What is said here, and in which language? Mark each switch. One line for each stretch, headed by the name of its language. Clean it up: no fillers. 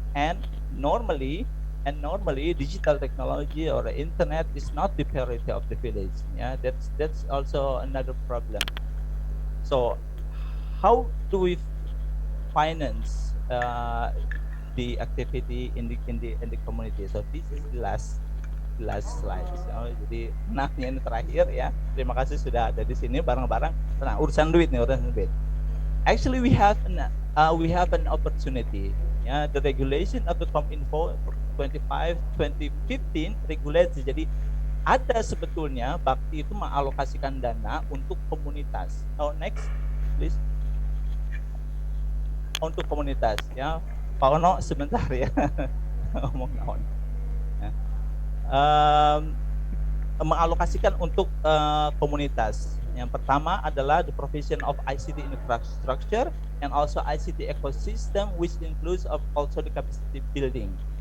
English: And normally digital technology or internet is not the priority of the village. Yeah, that's also another problem. So how do we finance the activity in the community? So this is the last slide.
Indonesian: Jadi enaknya ini terakhir ya. Terima kasih sudah ada di sini bareng-bareng. Tenang, urusan duit.
English: Actually we have an opportunity. Ya, the regulation of the Kominfo 2015 regulates.
Indonesian: Jadi ada sebetulnya Bakti itu mengalokasikan dana untuk komunitas.
English: Oh, next please.
Indonesian: Untuk komunitas, ya. Pak Ono sebentar ya.
Sundanese: Ngomong naon.
Indonesian: Ya. Mengalokasikan untuk komunitas.
English: Yang pertama adalah the provision of ICT infrastructure and also ICT ecosystem, which includes also the capacity building.